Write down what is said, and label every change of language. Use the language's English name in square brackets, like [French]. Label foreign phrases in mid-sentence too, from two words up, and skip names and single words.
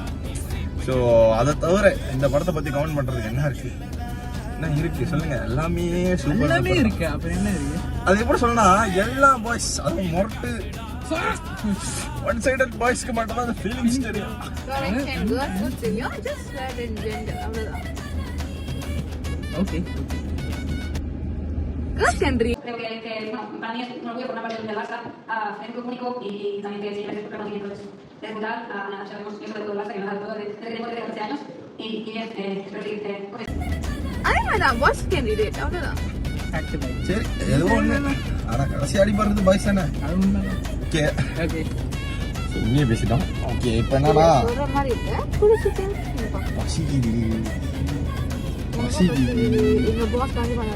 [Tamil] ஸோ அதை தவிர இந்த படத்தை பத்தி கமெண்ட் பண்றதுக்கு என்ன இருக்கு என்ன இருக்கு சொல்லுங்க. எல்லாமே சூப்பராமே இருக்கு. அப்புறம் என்ன இருக்கு அது எப்படி சொல்லனா எல்லா பாய்ஸ் அதுவும் மொரட்டு [English] one sided boys [Tamil] மட்டும் தான் ஃபீலிங்ஸ் தெரியும். ஓகே [Spanish] Creo que bueno, para mí es un orgullo formar parte del Barça, elenco único y también que siempre es un reconocimiento de Brutal. Nada, sabemos que eso de todo el Barça, que nos ha dado todo desde que tenemos 13 años y bien, espero seguir con esto. [Tamil] அதான் [English] pass candidate [Tamil] அவ்வளவுதான். சரி ஏதோ ஒண்ணு. ஆனா கடைசி அடிபடுறது பாய்ஸ் தானே. ஓகே ஓகே நீயே பேசிட்டோம். ஓகே இப்போ என்னன்னா சொல்ற மாதிரி இல்ல குளிச்சிட்டு பசிக்குது எங்க பாஸ் காலி பண்ணாரு.